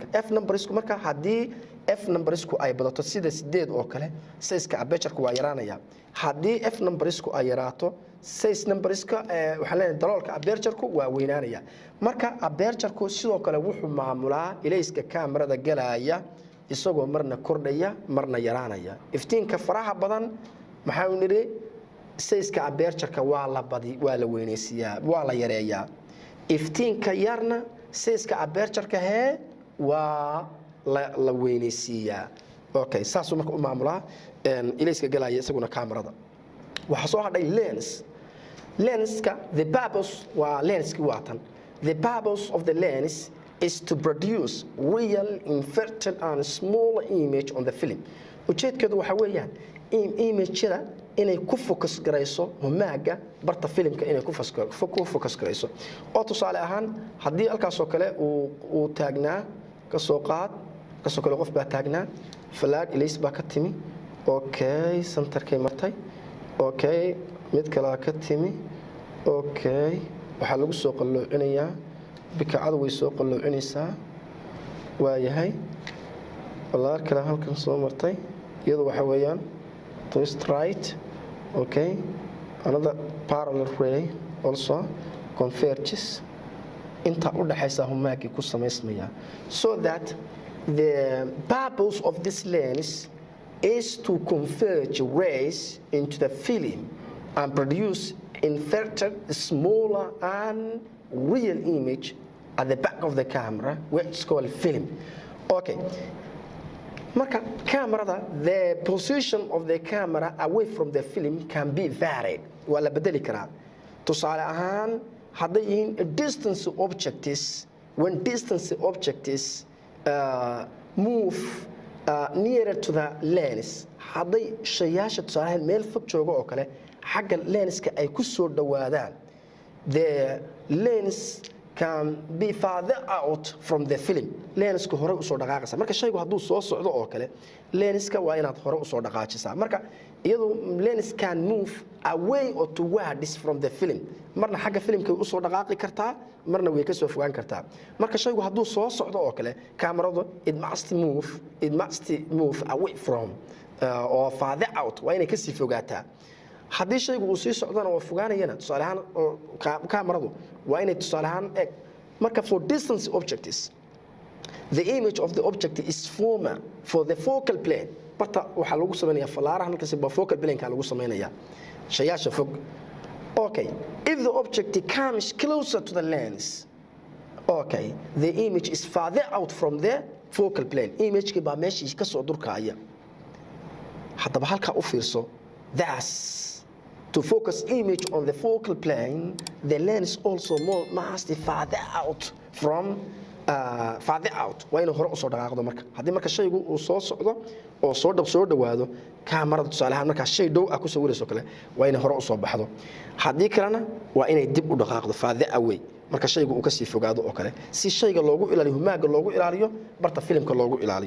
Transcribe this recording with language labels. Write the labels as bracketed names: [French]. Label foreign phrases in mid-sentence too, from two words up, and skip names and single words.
[Somali] f numbersku marka hadii f numbersku ay badato sida 8 oo kale size-ka aperture-ku waa yaraanaya hadii f numbersku ay yaraato size numberska waxa la daloolka aperture-ku waa weynaanaya marka aperture-ku sidoo kale wuxuu maamulaa ilayska kamarada galaya isagoo marna kordhaya marna yaraanaya iftiinka faraha badan maxaa uu niri size-ka aperture-ka waa la weynaysiyaa waa la yareeyaa iftiinka yarna siska aperture-ka hee waa la weynaysiiyaa okay saasuu marka u maamulaa ilayska galaya isaguna kamarada waxa soo hadhay lenska [English] the purpose [Somali] waa lenski waatan [English] the purpose of the lens is to produce real inverted and small image on the film [Somali] ujeedkeedu waxa weeyaan image-da inay ku focus garayso humaaga barta filmka inay ku focus garayso oo tusaale ahaan haddii halkaas oo kale uu taagnaa ka soo qaad ka soo kale qof baa taagnaa flag ilays baa ka timi okay centerkay martay okay mid kale ka timi okay waxa lagu soo qalloocinayaa bikacada way soo qaloocinaysaa waa yahay walaal kale halkan soo martay iyadoo waxa weeyaan [English] twist right okay another parallel ray also converges [Somali] inta u dhaxaysa humaagii ku samaysmaya [English] so that the purpose of this lens is to converge rays into the film and produce inverted smaller and real image at the back of the camera which is called film okay [Somali] marka camerada [English] the position of the camera away from the film can be varied [Somali] wala bedeli karaa tusaale ahaan hadday yihiin [English] distance objects when distance objects move nearer to the lens [Somali] hadday shayaasha tusaale meel fog joogo oo kale xagga lenska ay ku soo dhawaadaan [English] the lens can be farther out from the film [Somali] lenska hore u soo dhaqaaqaysa marka shaygu hadduu soo socdo oo kale lenska waa inaad hore u soo dhaqaajisaa marka iyadoo [English] lens can move away or towards from the film [Somali] marna xagga filmka u soo dhaqaaqi kartaa marna way ka soo fogaan kartaa marka shaygu hadduu soo socdo oo kale kamaradu [English] it must move away from or farther out [Somali] waa inay ka sii fogaataa haddii shaygu uu sii socdana waa fogaanayana tusaale ahaan kamaradu waa inay tusaale ahaan eg marka [English] for distance objects the image of the object is former for the focal plane [Somali] barta waxaa lagu samaynayaa falaaraha halkaasi ba focal plane-ka lagu samaynayaa shayaasha fog [English] okay if the object comes closer to the lens okay the image is farther out from the focal plane [Somali] image-ki baa meeshii ka soo durkaaya haddaba halkaa u fiirso [English] that's to focus image on the focal plane, the lens also must be farther out from farther out. [Somali] Waa inuu hore u soo dhaqaaqdo marka. Haddii marka shaygu uu soo socdo oo soo dhawaado kamarada tusaale ahaan marka shay dhow ah ku sawirayso kale waa inay hore u soo baxdo. Haddii kalena waa inay dib u dhaqaaqdo [English] farther away [Somali] marka shaygu uu ka sii fogaado oo kale si shayga loogu ilaaliyo humaaga loogu ilaaliyo barta filmka loogu ilaaliyo.